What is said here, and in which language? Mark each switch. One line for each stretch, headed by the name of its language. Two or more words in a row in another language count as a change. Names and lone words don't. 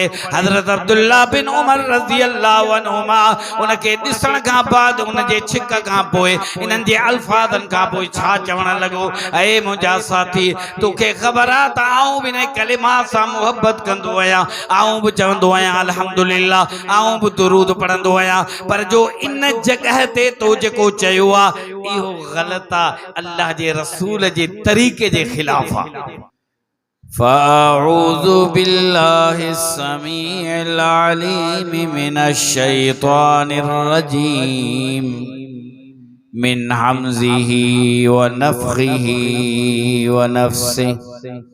Sindhi: हज़रत अब्दुल्लाह बिन उमर
Arabic: رضي الله عنهما
Sindhi: उनके ॾिसण खां बाद उन जे छिक खां पोइ इन्हनि जे अल्फाज़नि खां पोइ छा चवण लॻो, ऐ मुंहिंजा साथी तोखे ख़बर आहे त आऊं बि इन कलिमा सां मुहबत कंदो आहियां, आऊं बि चवंदो आहियां अल्हम्दुलिल्लाह, आऊं बि दुरूद पढ़ंदो आहियां, पर जो इन जगह ते तो जेको चयो आहे इहो ग़लत आहे, अल्लाह जे रसूल जे तरीक़े जे ख़िलाफ़ आहे।
Arabic: فأعوذ بالله السميع العليم من الشيطان الرجيم من همزه ونفخه ونفسه.